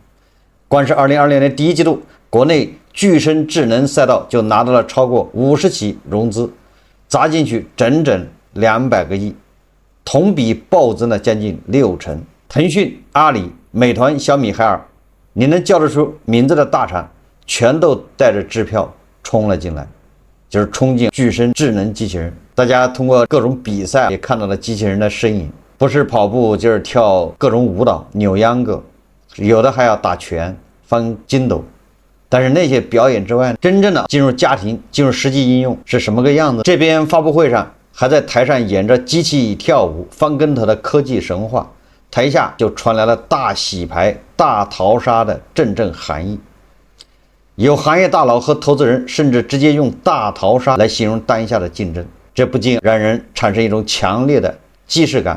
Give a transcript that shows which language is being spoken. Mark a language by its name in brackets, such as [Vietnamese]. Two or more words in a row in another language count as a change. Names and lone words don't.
[Chinese] 光是2026年第一季度，國內具身智能賽道就拿到了超過50起融資，砸進去整整200個億，同比暴增了將近60%。騰訊、阿里、美團、小米、海爾，你能叫得出名字的大廠，全都帶着支票衝了進來，就是衝進具身智能機器人。大家通過各種比賽也看到了機器人的身影，不是跑步就是跳各種舞蹈，扭秧歌，有的還要打拳、翻筋斗。但是那些表演之外，真正的进入家庭、进入實際應用是什麼個樣子？這邊發布會上還在台上演着機器跳舞、翻跟頭的科技神話，台下就傳來了大洗牌、大淘沙的陣陣寒意。有行業大佬和投資人甚至直接用大淘沙來形容當下的競爭，這不禁讓人產生一種強烈的既視感。